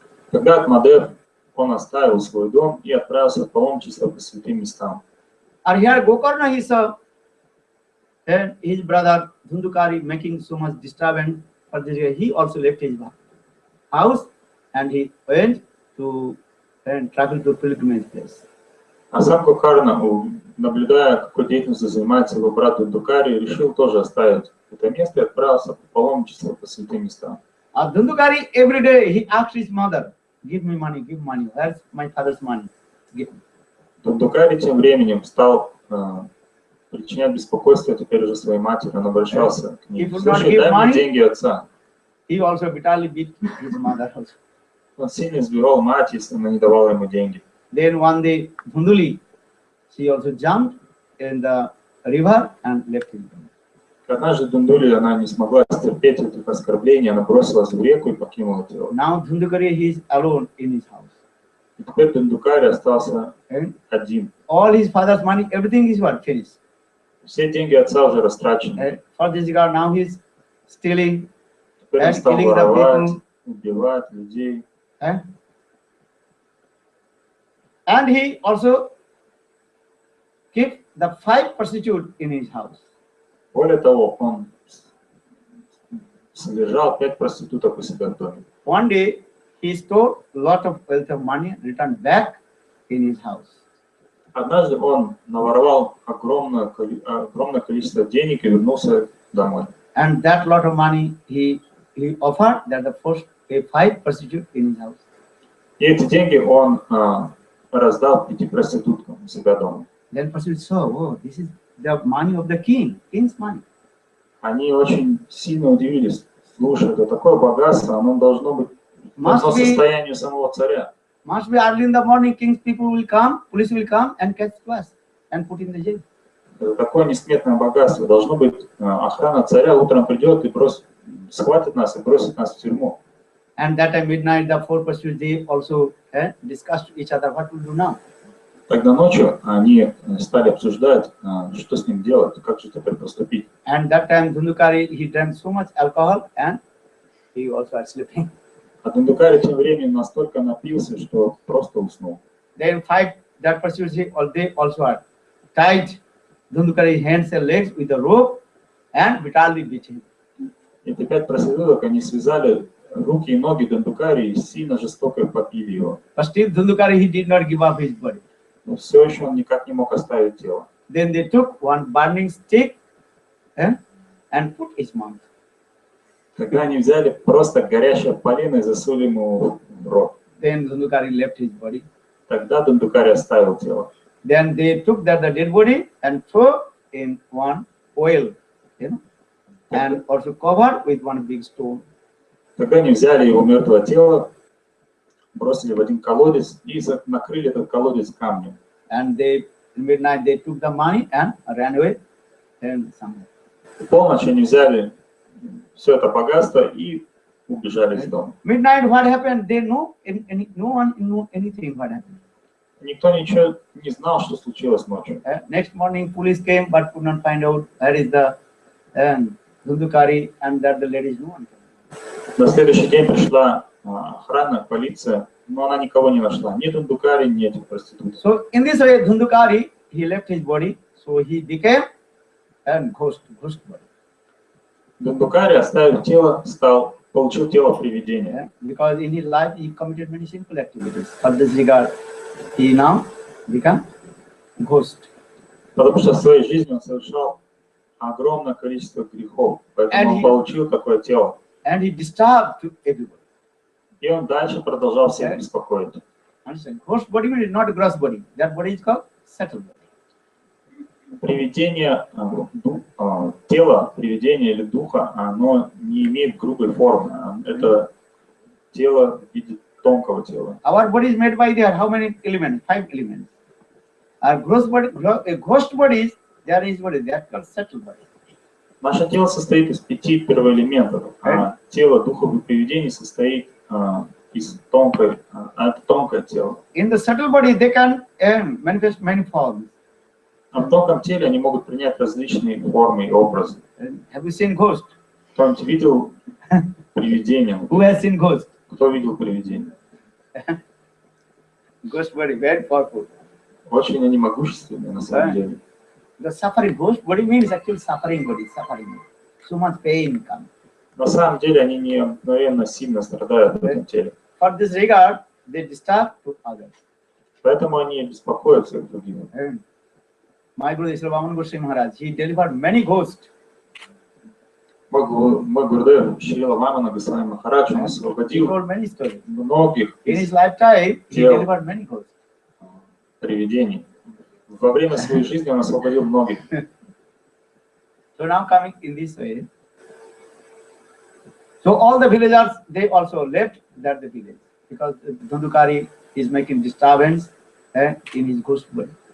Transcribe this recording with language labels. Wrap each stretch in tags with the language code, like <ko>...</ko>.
<ru>Тогда Атмадев, он оставил свой дом и отправился в паломничество по святым местам.</ru> <en>And here Gokarna, he saw his brother Dhundukari making so much disturbance for this way. He also left his house and he went to travel to pilgrimage place.</en> <ru>А сам Гокарна, наблюдая, какой деятельностью занимается его брат Dhuндукари, решил тоже оставить это место и отправился в паломничество по святым местам.</ru> <en>Dhundukari every day he asked his mother, give me money. Where's my father's money? Give me.</en> <ru>Dhuндукари тем временем стал причинять беспокойство теперь уже своей матери. Он обращался к ней: слушай, дай мне деньги отца.</ru> <en>He also bitterly beat his mother also.</en> <ru>Он сильно избивал мать, если она не давала ему деньги.</ru> <en>Then one day Dhunduli, she also jumped in the river and left him.</en> <ru>Однажды Дундули, она не смогла стерпеть этих оскорблений, она бросилась в реку и покинула тело.</ru> <en>Now Dhundukari, he is alone in his house.</en> <ru>И теперь Dhuндукари остался один.</ru> <en>All his father's money, everything is what finished.</en> <ru>Все деньги отца уже растрачены.</ru> <en>For this regard, now he is stealing</en> <ru>Теперь он</ru> <en>and</en> <ru>стал</ru> <en>killing the</en> <ru>воровать,</ru> <en>people.</en> <ru>убивать людей.</ru> <en>And he also kept the 5 prostitutes in his house.</en> <ru>Более того, он содержал 5 проституток у себя в доме.</ru> <en>One day, he stole a lot of wealth of money, returned back in his house.</en> <ru>Однажды он наворовал огромное количество денег и вернулся домой.</ru> <en>And that lot of money he offered that the first 5 prostitutes in his house.</en> <ru>И эти деньги он раздал 5 проституткам у себя дома.</ru> <en>Then prostitutes saw, oh, this is the money of the king's money.</en> <ru>Они очень сильно удивились. Слушай, это такое богатство, оно должно быть по состоянию самого царя.</ru> <en>Must be early in the morning, king's people will come, police will come and catch us and put in the jail.</en> <ru>Это такое несметное богатство. Должно быть, охрана царя утром придет и схватит нас и бросит нас в тюрьму.</ru> <en>And that time midnight, the 4 prostitutes, they also discussed each other what to do now.</en> <ru>Тогда ночью они стали обсуждать, что с ним делать, как же теперь поступить.</ru> <en>And that time Dhundukari, he drank so much alcohol and he also was sleeping.</en> <ru>А Dhuндукари тем временем настолько напился, что просто уснул.</ru> <en>Then 5 that prostitutes, they also are tied Dhundukari's hands and legs with a rope and brutally beat him.</en> <ru>Эти 5 проституток, они связали руки и ноги Dhuндукари и сильно жестоко побили его.</ru> <en>But still Dhundukari, he did not give up his body.</en> <ru>Но все еще он никак не мог оставить тело.</ru> <en>Then they took one burning stick and put his mouth.</en> <ru>Когда они взяли просто горящее полено и засунули ему в рот.</ru> <en>Then Dhundukari left his body.</en> <ru>Тогда Дундукари оставил тело.</ru> <en>Then they took the dead body and threw in one oil, and also covered with one big stone.</en> <ru>Тогда они взяли его мертвое тело, бросили в один колодец и накрыли этот колодец камнем.</ru> <en>And they, in midnight, they took the money and ran away. And somewhere.</en> <ru>В полночь они взяли все это богатство и убежали из дома.</ru> <en>Midnight, what happened? They know, no one knew anything what happened.</en> <ru>Никто ничего не знал, что случилось ночью.</ru> <en>Next morning, police came but could not find out where is the Dhundukari and that the ladies, no one.</en> <ru>На следующий день пришла охрана, полиция, но она никого не нашла. Ни Дундукари, ни этих проституток.</ru> <en>So in this way, Dhundukari, he left his body, so he became a ghost body.</en> <ru>Дундукари, оставив тело, получил тело привидения.</ru> <en>Because in his life he committed many sinful activities. For this regard, he now become ghost.</en> <ru>Потому что в своей жизни он совершал огромное количество грехов, поэтому он получил такое тело.</ru> <en>And he disturbed everybody.</en> <ru>И он дальше продолжал всех беспокоить.</ru> <en>Ghost body means not a gross body. That body is called subtle body.</en> <ru>Привидение, тело, привидение или духа, оно не имеет грубой формы. Это тело в виде тонкого тела.</ru> <en>Our body is made by there. How many elements? 5 elements. Our ghost bodies, there is body. That's called subtle body.</en> <ru>Наше тело состоит из 5 первоэлементов, а тело духов и привидений состоит из тонкое тело.</ru> <en>In the subtle body, they can manifest many forms.</en> <ru>А в тонком теле они могут принять различные формы и образы.</ru> <en>Have you seen ghost?</en> <ru>Кто-нибудь видел привидение?</ru> <en>Who has seen ghost?</en> <ru>Кто видел привидение?</ru> <en>Ghost body, very powerful.</en> <ru>Очень они могущественные на самом деле.</ru> <en>The suffering ghost body means actually suffering body, suffering. So much pain comes.</en> <ru>На самом деле они необыкновенно сильно страдают в этом теле.</ru> <en>For this regard, they disturb to others.</en> <ru>Поэтому они беспокоятся друг друга.</ru> <en>My Guru Vana Maharaj, he delivered many ghosts.</en> <ru>Мой Гурудев Шрила Вана Госвами Махарадж, он освободил многих</ru> <en>In his lifetime, he delivered many ghosts.</en> <ru>Привидений. Во время своей жизни он освободил многих.</ru> <en>So now coming in this way. So all the villagers, they also left that the village because Dhundukari is making disturbance in his ghost body.</en>